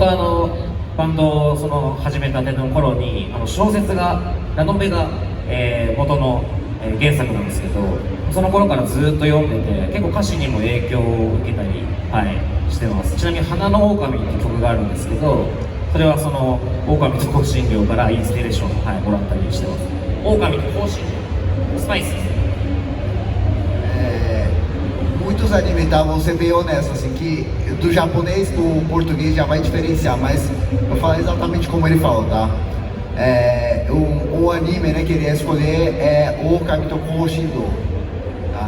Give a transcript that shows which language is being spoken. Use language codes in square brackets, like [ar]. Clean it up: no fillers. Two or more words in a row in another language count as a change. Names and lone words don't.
[ja] バンドを始めたての頃に小説がラノベが、元の、原作なんですけど、その頃からずっと読んでて結構歌詞にも影響を受けたり、してます。ちなみに花の狼っていう曲があるんですけど、それはその狼と香辛料からインスピレーションを、もらったりしてます。狼と香辛料、スパイス。 [pt] Muitos animes, tá? Vou ser bem honesto, assim, que do japonês pro português já vai diferenciar, mas eu vou falar exatamente como ele falou, tá? O anime, né, que ele ia escolher é o Kamito Shindo, tá?